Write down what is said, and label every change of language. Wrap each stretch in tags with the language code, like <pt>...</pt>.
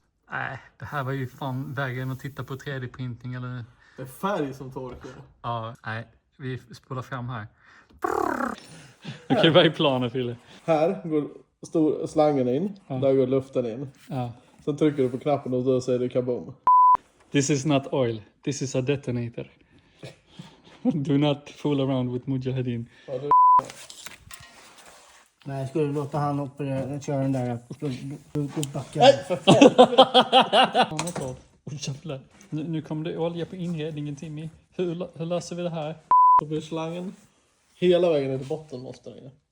<sv>Nej, det här var ju fan värre än att titta på 3D-printing eller... Det är färg som torkar. Ja, nej. Vi spolar fram här. Okej, vad är planen, Fille? Här går slangen in. Där går luften in. Ja. Sen trycker du på knappen och då säger det kaboom.</sv> <en>This is not oil. This is a detonator. Do not fool around with Mujahedin.</en> <sv>Nej, skulle du låta han operera, köra den där, då backar Nej, för fan! Jävlar. Nu kommer det olja på inredningen, Timmie. Hur löser vi det här? Då blir slangen hela vägen ner till botten måste den.</sv>